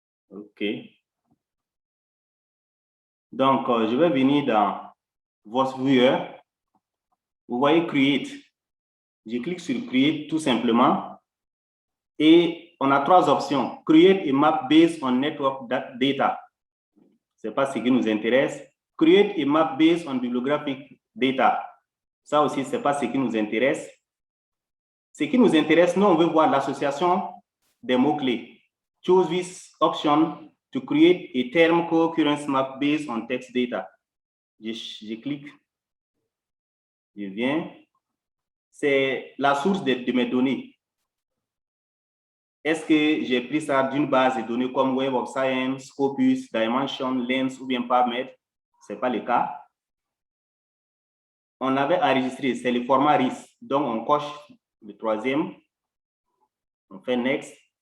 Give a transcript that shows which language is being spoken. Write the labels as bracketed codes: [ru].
[fr] OK. Donc, je vais venir dans VozViewer. Vous voyez Create. Je clique sur Create tout simplement. Et on a trois options. [en] Create a map based on network data. [fr] Ce n'est pas ce qui nous intéresse. [en] Create a map based on bibliographic data. [fr] Ça aussi, ce n'est pas ce qui nous intéresse. Ce qui nous intéresse, nous, on veut voir l'association des mots-clés. [en] Choose this option to create a term co-occurrence map based on text data. [fr] Je clique. Je viens. C'est la source de mes données. Est-ce que j'ai pris ça d'une base de données comme Web of Science, Scopus, Dimension, Lens ou bien PubMed? Ce n'est pas le cas. On avait enregistré, c'est le format RIS. Donc, on coche le troisième. On fait Next.